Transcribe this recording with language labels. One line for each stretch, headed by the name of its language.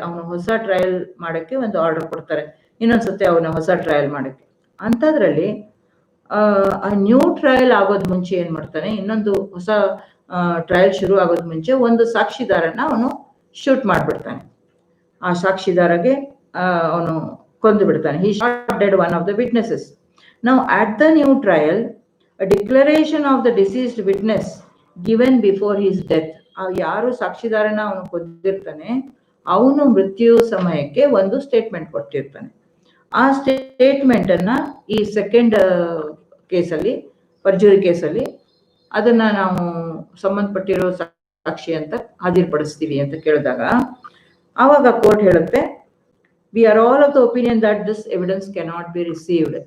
Kannada: ಅವನು ಹೊಸ ಟ್ರಯಲ್ ಮಾಡಕ್ಕೆ ಒಂದು ಆರ್ಡರ್ ಕೊಡ್ತಾರೆ, ಇನ್ನೊಂದ್ಸತಿ ಅವನ ಹೊಸ ಟ್ರಯಲ್ ಮಾಡಕ್ಕೆ. ಅಂಥದ್ರಲ್ಲಿ ಆ ನ್ಯೂ ಟ್ರಯಲ್ ಆಗೋದ್ ಮುಂಚೆ ಏನ್ ಮಾಡ್ತಾನೆ, ಇನ್ನೊಂದು ಹೊಸ ಟ್ರಯಲ್ ಶುರು ಆಗೋದ್ ಮುಂಚೆ ಒಂದು ಸಾಕ್ಷಿದಾರನ ಅವನು ಶೂಟ್ ಮಾಡ್ಬಿಡ್ತಾನೆ. ಆ ಸಾಕ್ಷಿದಾರಗೆ ಅವನು ಕೊಂದು ಬಿಡ್ತಾನೆ.
English: he shot dead one of the witnesses. Now at the new trial, a declaration of the deceased witness given before his death.
Kannada: ಯಾರು ಸಾಕ್ಷಿದಾರನ ಅವನು ಕೊಂದಿರ್ತಾನೆ, ಅವನು ಮೃತ್ಯು ಸಮಯಕ್ಕೆ ಒಂದು ಸ್ಟೇಟ್ಮೆಂಟ್ ಕೊಟ್ಟಿರ್ತಾನೆ. ಆ ಸ್ಟೇಟ್ಮೆಂಟ್ ಅನ್ನ ಈ ಸೆಕೆಂಡ್ ಕೇಸಲ್ಲಿ, ಪರ್ಜುರಿ ಕೇಸಲ್ಲಿ, ಅದನ್ನ ನಾವು ಸಂಬಂಧಪಟ್ಟಿರೋ ಸಾಕ್ಷಿ ಅಂತ ಹಾಜರುಪಡಿಸ್ತೀವಿ ಅಂತ ಕೇಳಿದಾಗ ಆವಾಗ ಕೋರ್ಟ್ ಹೇಳುತ್ತೆ,
English: We are all of the opinion that this evidence cannot be received.